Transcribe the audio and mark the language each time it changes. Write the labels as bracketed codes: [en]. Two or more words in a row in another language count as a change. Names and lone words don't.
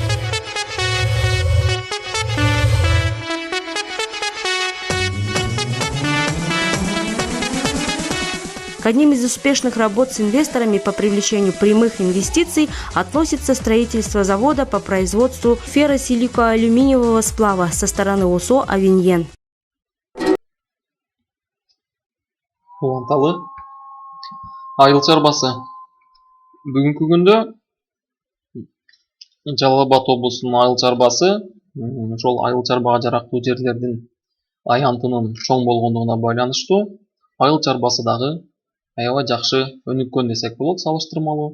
[ru] К одним из успешных работ с инвесторами по привлечению прямых инвестиций относится строительство завода по производству ферросиликоалюминиевого сплава со стороны ОСО «Авиньен». [ky] Уланталы. Айыл чарбасы. Бүгүнкү күндө Жалал-Абад облусунун айыл чарбасы ошол айыл чарбага жарактуу жерлердин аянтынын чоң болгондугуна байланыштуу айыл чарбасы дагы аябай жакшы өнүккөн десек болот салыштырмалуу.